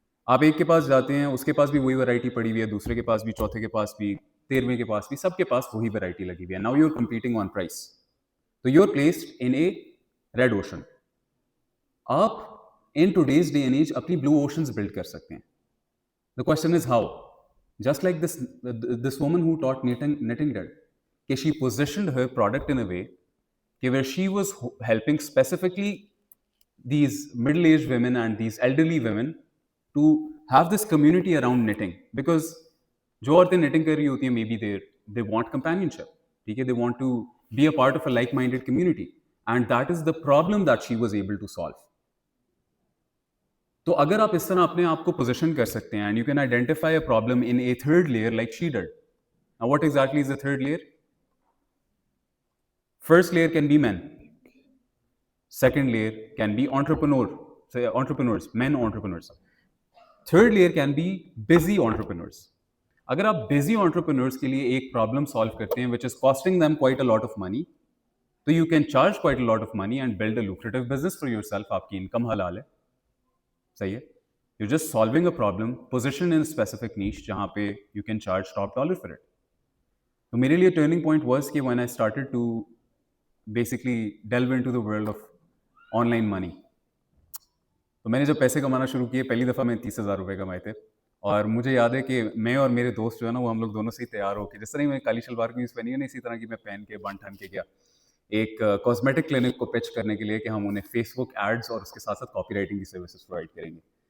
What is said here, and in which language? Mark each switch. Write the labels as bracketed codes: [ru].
[hi] आप एक के पास जाते हैं, उसके पास भी वही वैरायटी पड़ी हुई है, दूसरे के पास भी, चौथे के पास भी, 13वें के पास भी, सबके पास वही वैरायटी लगी हुई है. [en] Now you are competing on price, तो you are placed in a red ocean. [hi] आप [en] in today's day and age [hi] अपनी ब्लू ओशंस बिल्ड कर सकते हैं. [en] The question is how. Just like this woman who taught knitting did, कि she positioned her product in a way where she was helping specifically these middle-aged women and these elderly women to have this community around knitting, because [hi] जो औरतें knitting कर रही होती हैं, [en] maybe they want companionship, [hi] ठीक है, [en] they want to be a part of a like-minded community, and that is the problem that she was able to solve. [hi] तो अगर आप इस तरह अपने आप को position कर सकते हैं [en] and you can identify a problem in a third layer like she did. Now what exactly is the third layer? First layer can be men. Second layer can be entrepreneurs, men entrepreneurs. Third layer can be busy entrepreneurs. [hi] अगर आप busy entrepreneurs के लिए एक problem solve करते हैं [en] which is costing them quite a lot of money, तो you can charge quite a lot of money and build a lucrative business for yourself. [hi] आपकी income हलाल है, सही है. [en] You're just solving a problem, positioned in a specific niche [hi] जहाँ पे [en] you can charge top dollar for it. [hi] तो मेरे लिए [en] turning point was [hi] कि [en] when I started to basically delve into the world of online money, [hi] तो मैंने जब पैसे कमाना शुरू किए, पहली दफ़ा मैं 30,000 रुपये कमाए थे. और मुझे याद है कि मैं और मेरे दोस्त जो है ना, वो हम लोग दोनों से ही तैयार होकर, जिस तरह ही मैं काली शलवार कमीज पहनी है ना, इसी तरह की मैं पहन के बन ठन के गया एक कॉस्मेटिक क्लिनिक को पिच करने के लिए कि हम उन्हें फेसबुक एड्स और उसके साथ साथ कॉपी राइटिंग की सर्विसेज प्रोवाइड करेंगे.